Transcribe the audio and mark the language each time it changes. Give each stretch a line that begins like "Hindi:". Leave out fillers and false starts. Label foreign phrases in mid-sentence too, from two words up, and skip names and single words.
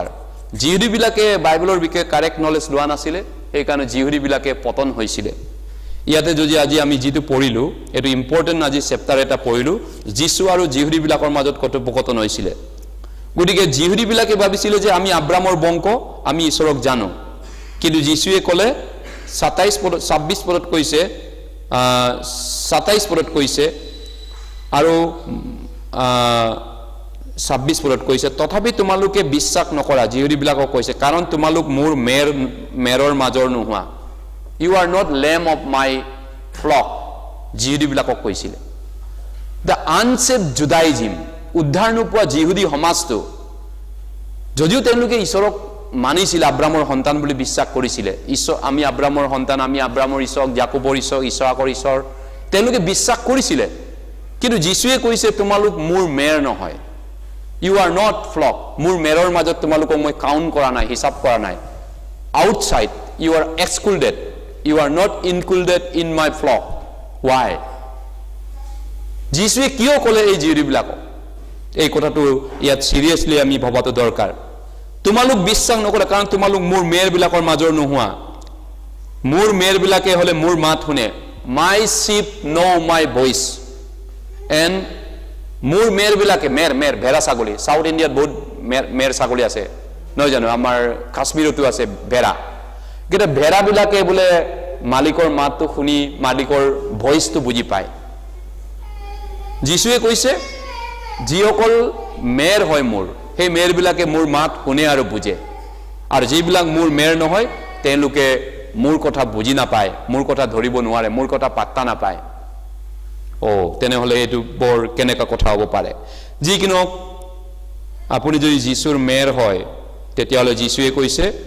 Assamese: জিহুদীবিলাকে বাইবেলৰ বিষয়ে
English: correct knowledge
Assamese: লোৱা নাছিলে এই কাৰণে জিহুদীবিলাকে পতন হৈছিলে ইয়াতে যদি আজি আমি যেটো পঢ়িলো এটো ইম্পৰ্টেন্ট আজি চেপ্টাৰ এটা পঢ়িলো যিশু আৰু জিহুদীবিলাকৰ মাজত কথোপকথন হৈছিলে গতিকে জিহুদীবিলাকে ভাবিছিলে যে আমি আব্ৰামৰ বংশ আমি ঈশ্বৰক জানো কিন্তু যিশুৱে ক'লে 26 পদত কৈছে 27 পদত কৈছে আৰু 26 পদত কৈছে তথাপি তোমালোকে বিশ্বাস নকৰা জিহুদীবিলাকক কৈছে কাৰণ তোমালোক মোৰ মেৰৰ মাজৰ নোহোৱা
English: you are not lamb of my flock
Assamese: জিহুদীবিলাকক কৈছিল
English: the unsaved Judaism
Assamese: উদ্ধাৰ নোপোৱা জিহুদী সমাজটো যদিও তেওঁলোকে ঈশ্বৰক মানিছিল আব্ৰামৰ সন্তান বুলি বিশ্বাস কৰিছিল ঈশ্বৰ আমি আব্ৰামৰ সন্তান আমি আব্ৰামৰ ঈশ্বৰ যাকোবৰ ঈশ্বৰ ইছহাকৰ ঈশ্বৰ তেওঁলোকে বিশ্বাস কৰিছিল কিন্তু যীশুৱে কৈছে তোমালোক মোৰ মেৰ নহয়
English: you are not flock
Assamese: মোৰ মেৰৰ মাজত তোমালোকক মই কাউন্ট কৰা নাই হিসাব কৰা নাই
English: outside you are excluded you are not included in my flock why
Assamese: যীশুৱে কিয় ক'লে এই জীয়ৰীবিলাক এই কথাটো ইয়াত সিৰিয়াসলি আমি ভাবাটো দৰকাৰ তোমালোক বিশ্বাস নকৰা কাৰণ তোমালোক মোৰ মেৰবিলাকৰ মাজৰ নোহোৱা মোৰ মেৰবিলাকে হলে মোৰ মাত শুনে
English: my sheep know my voice and
Assamese: মোৰ মেৰবিলাকে মেৰ ভেড়া ছাগলী সাউথ ইণ্ডিয়াত বহুত মেৰ ছাগলী আছে নহয় জানো আমাৰ কাশ্মীৰতো আছে ভেড়া কিন্তু ভেড়াবিলাকে বোলে মালিকৰ মাতটো শুনি মালিকৰ ভয়েসটো বুজি পায় যীশুৱে কৈছে যিসকল মেৰ হয় মোৰ সেই মেৰবিলাকে মোৰ মাত শুনে আৰু বুজে আৰু যিবিলাক মোৰ মেৰ নহয় তেওঁলোকে মোৰ কথা বুজি নাপায় মোৰ কথা ধৰিব নোৱাৰে মোৰ কথা পাত্তা নাপায় ও তেনেহলে এটো বৰ কেনেকা কথা হ'ব পাৰে যিকিনো আপুনি যদি যীশুৰ মেৰ হয় তেতিয়ালে যীশুৱে কৈছে